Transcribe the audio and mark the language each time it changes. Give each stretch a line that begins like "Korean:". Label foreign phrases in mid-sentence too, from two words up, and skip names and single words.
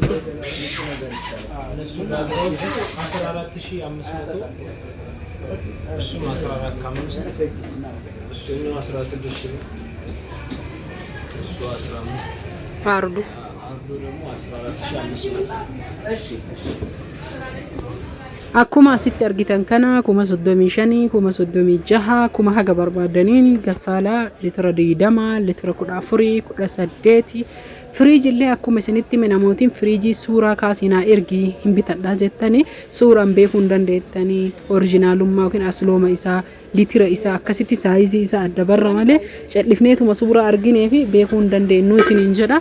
Amharic: እነሱ ባትሮቹ 14500 እሱም 14 ከ5 እሱኛው 16 ሺህ ነው። እሱ 15 አርዱ ደግሞ 14500
Oromo: akkuma asitti argitan kana 35,000 36,000 kuma haga barbaadaniin gasaalaa litira 20 litira 14 18 firiijii illee akkuma isinitti namootiin firiijii suuraa kaasinaa ergi hin bitadhaa jettanii suuraan beekuu hin dandeettanii oriijinaalummaa yookiin aslooma isaa litira isaa akkasitti saayizii isaa adda barra malee cellifneetuma suuraa arginee fi beekuu hin dandeenyu isiniin jedha.